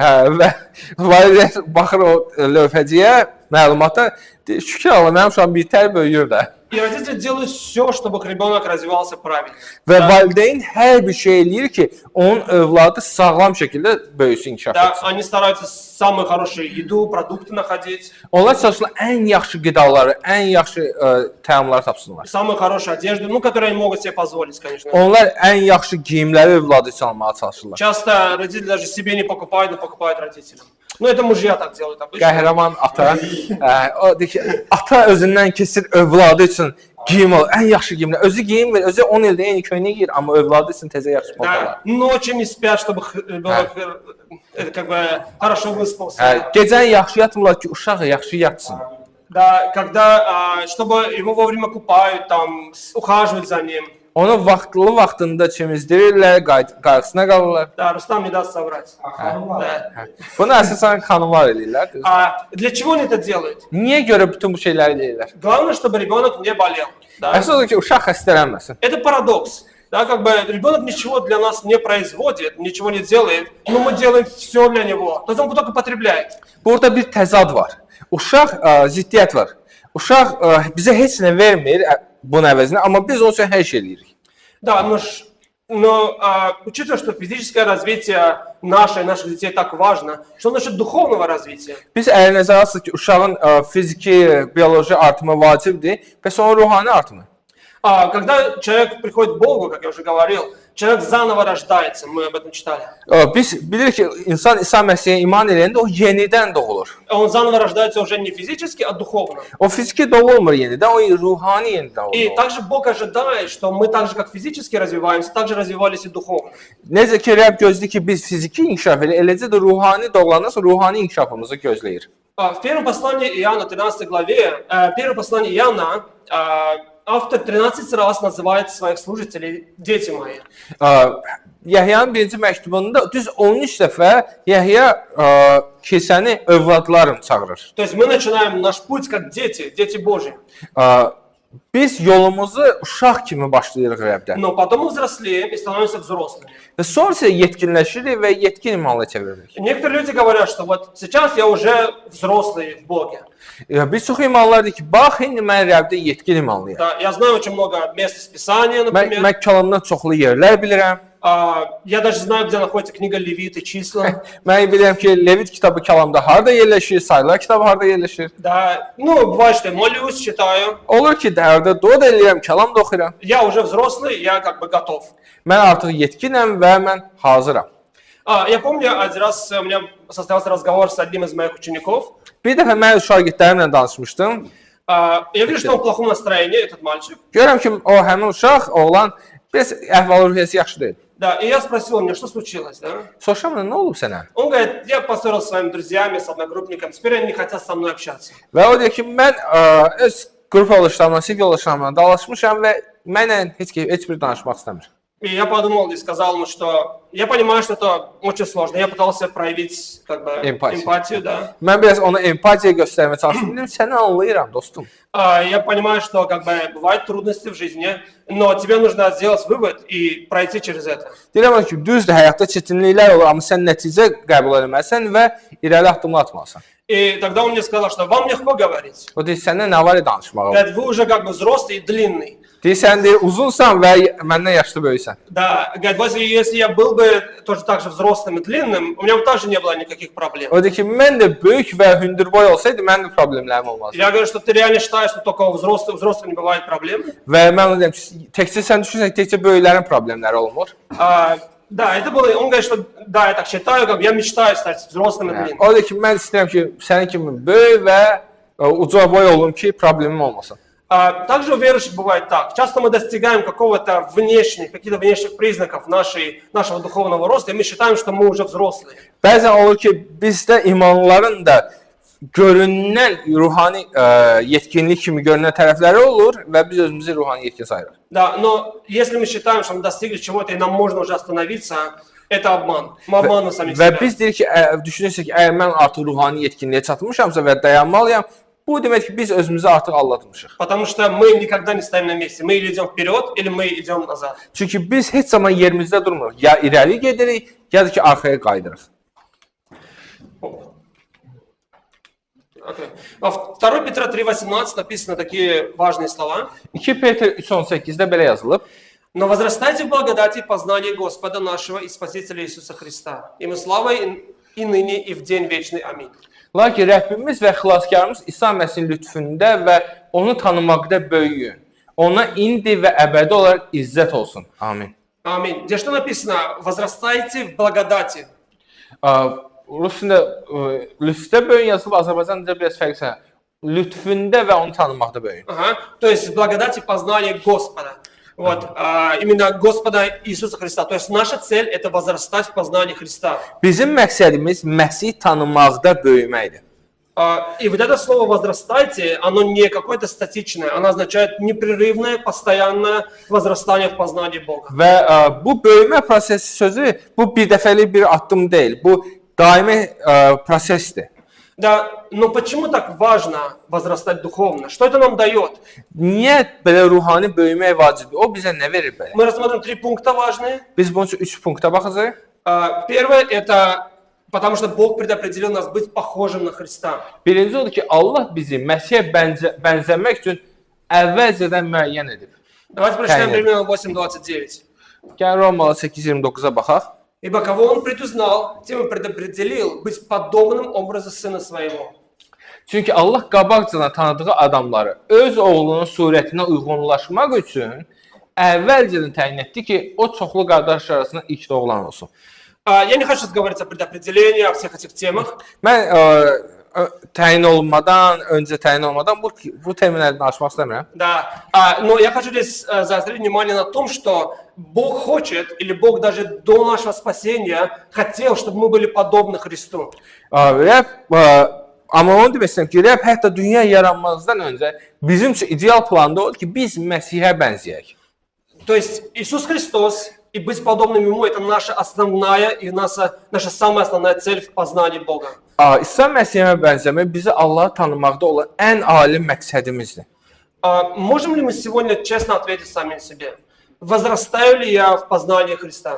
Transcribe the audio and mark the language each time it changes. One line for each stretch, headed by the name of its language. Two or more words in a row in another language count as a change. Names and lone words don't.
Azerbaijani: Və valideyn baxır o lövhəciyə, məlumata, şükür Allah, mənim uşağım bir tər böyüyür də.
Russian: И родители делают все, чтобы ребенок развивался правильно.
Azerbaijani: Və valideyn hər bir şey eləyir ki, onun övladı sağlam şəkildə böyüsün, inkişaf
Russian: Да,
Azerbaijani: etsin.
Russian: они стараются самую хорошую еду, продукты находить,
Azerbaijani: Onlar çalışırlar ən yaxşı qidaları, ən yaxşı təamları tapsınlar.
Russian: самую хорошую одежду, ну, которую они могут себе позволить, конечно.
Azerbaijani: Onlar ən yaxşı geyimləri övladı üçün almağa çalışırlar.
Russian: Часто родители даже себе не покупают, но покупают родителям. Ну, это mужья так делают обычно.
Azerbaijani: Qəhrəman ata, o deyir ki, ata özündən keçir övladı üçün geyim al, ən yaxşı geyimlər. Özü geyim verir, özü 10 ildə eyni köynək geyir, amma övladı üçün təzə yaxşı paltarlar.
Russian: Да, ночью не спят, чтобы ребенок как бы хорошо выспался.
Azerbaijani: Gecən yaxşı yatmırlar ki, uşaq yaxşı yatsın.
Russian: Да, когда, чтобы его вовремя купают, там, ухаживают за ним.
Azerbaijani: Onu vaxtında çimizdirirlər, qayğısına qalırlar.
Russian: Да, Рустам не даст соврать. Да.
Azerbaijani: Bunu əsasən xanımlar eləyirlər.
Russian: Для чего они это делают?
Azerbaijani: Niyə görə bütün bu şeyləri eləyirlər?
Russian: Главное, чтобы ребенок не болел. Да?
Azerbaijani: Əsas odur ki, uşaq xəstələnməsin.
Russian: Это парадокс. Да, как бы ребенок ничего для нас не производит, ничего не делает, но мы делаем все для него. То есть он только потребляет.
Azerbaijani: Burada bir təzad var. Uşaq ziddiyyət var. Uşaq bizə heç nə vermir bunun əvəzinə, amma biz onun üçün hər şey eləyirik.
Russian: Да, но учитывая, что физическое развитие наших детей так важно, что насчет духовного развития?
Azerbaijani: Biz əgər nəzərə alsaq ki, uşağın fiziki, bioloji artımı vacibdir, bəs onun ruhani artımı?
Russian: Когда человек приходит к Богу, как я уже говорил, человек zаново rождается, мы об этом читали.
Azerbaijani: Biz bilirik ki, insan İsa Məsihə iman edəndə o yenidən doğulur.
Russian: Он zаново rождается уже не физически, а духовно.
Azerbaijani: O fiziki doğulmur yenidən, o ruhani yenidən
Russian: И
Azerbaijani: doğulur.
Russian: также Бог ожидает, что мы так же, как физически развиваемся, так же развивались и духовно.
Azerbaijani: Necə ki, Rəbb gözləyir ki, biz fiziki inkişaf edirik, eləcə də ruhani doğulandan sonra ruhani inkişafımızı gözləyir.
Russian: В первом послании Иоанна, 13 главе, первое послание Иоанна, автор 13 раз называет своих служителей «дети мои».
Azerbaijani: Yəhyanın birinci məktubunda düz 13 dəfə Yəhya kilsəni övladlarım çağırır.
Russian: То есть мы начинаем наш путь как дети, дети Божьи.
Azerbaijani: Biz yolumuzu uşaq kimi başlayırıq Rəbdən.
Russian: Но потом мы взрослеем и становимся взрослыми.
Azerbaijani: Və sonra isə yetkinləşirik və yetkin imana çeviririk.
Russian: Некоторые люди говорят, что вот сейчас я уже взрослый в Боге.
Azerbaijani: Biz çox imanlar deyik ki, bax, indi mən Rəbdə yetkin imanlıyam.
Russian: Да, я знаю очень много мест из Писания, например.
Azerbaijani: Mən kəlamdan çoxlu yerlər bilirəm.
Russian: Я даже знаю, где находится книга Левит и числа.
Azerbaijani: Mən bilirəm ki, Levit kitabı kəlamda harda yerləşir, sayılar kitabı harda yerləşir.
Russian: Да, ну, бывает, что я молюсь, читаю.
Azerbaijani: Olur ki, dərdə dua da eləyirəm, kəlam da oxuyuram.
Russian: Я уже взрослый, я как бы готов.
Azerbaijani: Mən artıq yetkinəm və mən hazıram.
Russian: Я помню, один раз у меня состоялся разговор с одним из моих учеников.
Azerbaijani: Bir dəfə mən şagirdlərimlə danışmışdım.
Russian: Я вижу, что он в плохом настроении, этот мальчик.
Azerbaijani: Görürəm ki, o həmin uşaq, oğlan, biraz əhval-ruhiyyəsi yaxşı deyil.
Russian: Да, и я sпросил меня, что случилось, да?
Azerbaijani: Soruşam, nə olub sənə?
Russian: Он говорит, я поссорился с своими друзьями, с одногруппником, теперь они не хотят со мной общаться.
Azerbaijani: Və o deyir ki, mən öz qrup yoldaşlarımla, sinif yoldaşlarımla dalaşmışam və mənlə heç bir danışmaq istəmir.
Russian: И я подумал и сказал ему, что я понимаю, что это очень сложно. Я пытался проявить как бы эмпатию, да.
Azerbaijani: Mən biraz ona empatiya göstərməyə çalışdım. Dedim, səni anlayıram, dostum.
Russian: Я понимаю, что как бы бывают трудности в жизни, но тебе нужно сделать вывод и пройти через это.
Azerbaijani: Deyirəm ki, düzdür, həyatda çətinliklər olur, amma sən nəticə qəbul etməlisən və irəli addımlar atmalısan.
Russian: И тогда он мне сказал, что вам легко говорить.
Azerbaijani: O deyir, səndən nə var danışmağa?
Russian: Говорит, вы уже как бы взрослый и длинный.
Azerbaijani: Deyir, sən deyir, uzunsan və məndən yaşlı böyüksən.
Russian: Да, говорит, если я был бы тоже так же взрослым и длинным, у меня бы тоже не было никаких проблем.
Azerbaijani: O deyir ki, mən də böyük və hündürboy olsaydı, mənim də problemlərim olmazdı.
Russian: Я говорю, что ты реально считаешь, что только у взрослых не бывает проблем?
Azerbaijani: Və mən ona deyirəm ki, təkcə sən düşünsən, təkcə böyüklərin problemləri olmur.
Russian: Да, это было, он говорит, что да, я так считаю, как я мечтаю стать взрослым и длинным.
Azerbaijani: O deyir ki, mən istəyirəm ki, sənin kimi böyük və uca boy olum ki, problemim olmasın.
Russian: Также у верующих бывает так. Часто мы достигаем каких-то внешних признаков нашего духовного роста, и мы считаем, что мы уже взрослые.
Azerbaijani: Bəzən olur ki, bizdə imanlıların da görünən ruhani yetkinlik kimi görünən tərəfləri olur və biz özümüzü ruhani yetkin sayırıq.
Russian: Да, но если мы считаем, что мы достигли чего-то и нам можно уже остановиться, это обман. Мы обманываем самих себя.
Azerbaijani: Və biz deyirik ki, düşünürsək ki, əgər mən artıq ruhani yetkinliyə çatmışamsa və dayanmalıyam, bu demək ki, biz özümüzü artıq aldatmışıq.
Russian: Потому что мы никогда не стоим на месте. Мы или идем вперед, или мы идем назад.
Azerbaijani: Çünki biz heç zaman yerimizdə durmuruq. Ya irəli gedirik, ya da ki, arxaya qaydırıq. Okay.
Russian: Во 2 Петра 3:18 написаны такие важные слова.
Azerbaijani: 2 Petr 3:18-də belə yazılıb.
Russian: Но возрастайте в благодати и познании Господа нашего и Спасителя Иисуса Христа. Ему слава и ныне, и в день вечный. Аминь.
Azerbaijani: Lakin Rəbbimiz və xilaskarımız İsa Məsihin lütfündə və onu tanımaqda böyüyün. Ona indi və əbədi olaraq izzət olsun. Amin.
Russian: Аминь. Где что написано? Возрастайте в благодати.
Azerbaijani: Rusunda lütfdə böyüyün yazılıb, Azərbaycanda biraz fərqli. Lütfündə və onu tanımaqda böyüyün.
Russian: То есть в благодати познания Господа. Вот, именно Господа Иисуса Христа. То есть наша цель – это возрастать в познании Христа.
Azerbaijani: Bizim məqsədimiz Məsih tanımaqda böyüməkdir.
Russian: И вот это слово «возрастайте», оно не какое-то статичное, оно означает непрерывное, постоянное возрастание в познании Бога.
Azerbaijani: Və bu böyümə prosesi sözü, bu bir dəfəlik bir addım deyil, bu daimi prosesdir.
Russian: Да, но почему так важно возрастать духовно? Что это нам дает?
Azerbaijani: Niyə belə ruhani böyümək vacibdir? O bizə nə verir belə?
Russian: Мы рассмотрим 3 пункта важные.
Azerbaijani: Biz bunun üçün 3 punkta baxacağıq.
Russian: Первое – это потому что Бог предопределил нас быть похожим на Христа.
Azerbaijani: Birinci odur ki, Allah bizi Məsihə bənzəmək üçün əvvəlcədən müəyyən edib.
Russian: Давайте прочитаем Римлянам 8:29.
Azerbaijani: Gəl Romalı 8:29-a baxaq.
Russian: Ибо кого Он предузнал, тем и предопределил быть подобным образу Сына Своего.
Azerbaijani: Çünki Allah qabaqcadan tanıdığı adamları öz oğlunun surətinə uyğunlaşmaq üçün əvvəlcədən təyin etdi ki, o çoxlu qardaş arasında ilk doğulan olsun.
Russian: Я не хочу говорить о предопределении, о всех этих темах.
Azerbaijani: Mən təyin olmadan, öncə təyin olmadan bu teminlərdən açmaq istəmirəm.
Russian: Да, но я хочу здесь заострить внимание на том, что Бог хочет, или Бог даже до нашего спасения хотел, чтобы мы были подобны Христу.
Azerbaijani: Rəbb, amma onu demək istəyirəm ki, Rəbb hətta dünya yaranmazdan öncə bizim üçün ideal planda oldu ki, biz Məsihə bənzəyək.
Russian: То есть Иисус Христос и быть подобным Ему – это наша основная и наша самая основная цель в познании Бога.
Azerbaijani: İsa Məsihə bənzəmək bizi Allahı tanımaqda olan ən ali məqsədimizdir.
Russian: Можем ли мы сегодня честно ответить сами себе? Возрастаю ли я в познании Христа?